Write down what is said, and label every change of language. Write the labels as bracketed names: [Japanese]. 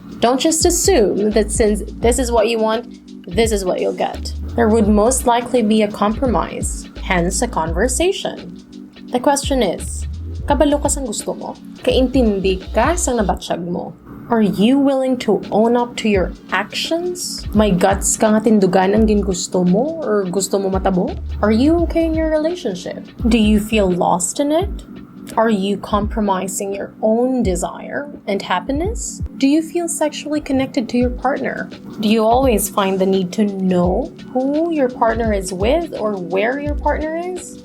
[English] Don't just assume that since this is what you want, this is what you'll get. There would most likely be a compromise, hence a conversation. The question is, [Hiligaynon] Kabalo ka sang gusto mo? Kaintindi ka sang nabatsyag mo? [English] Are you willing to own up to your actions? [Hiligaynon] May guts ka nga tindugan ang gingusto mo or gusto mo matabo? [English] Are you okay in your relationship? Do you feel lost in it? Are you compromising your own desire and happiness? Do you feel sexually connected to your partner? Do you always find the need to know who your partner is with or where your partner is?